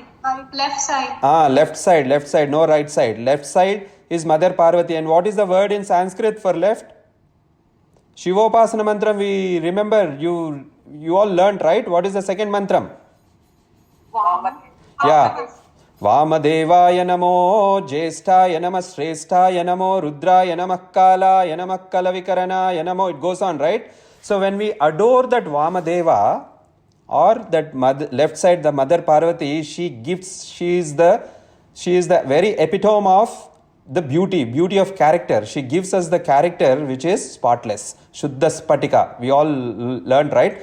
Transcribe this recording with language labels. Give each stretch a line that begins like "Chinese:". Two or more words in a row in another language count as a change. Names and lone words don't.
English: Left side. Left side, no right side. Left side is Mother Parvati. And what is the word in Sanskrit for left?
Sanskrit: Shivopasana mantram,
English: we remember, you all learnt, right? What is the second mantram? Yeah.
Sanskrit: Vamadevaya namo, Jyesthaya namo, Shrestaya namo, Rudraya namo, Kalaya namo, Kalavikarana namo.
English: It goes on, right? So when we adore that Vamadeva, or that left side, the Mother Parvati, she is the very epitome of the beauty of character. She gives us the character which is spotless. Śuddhasphaṭika. We all learned, right?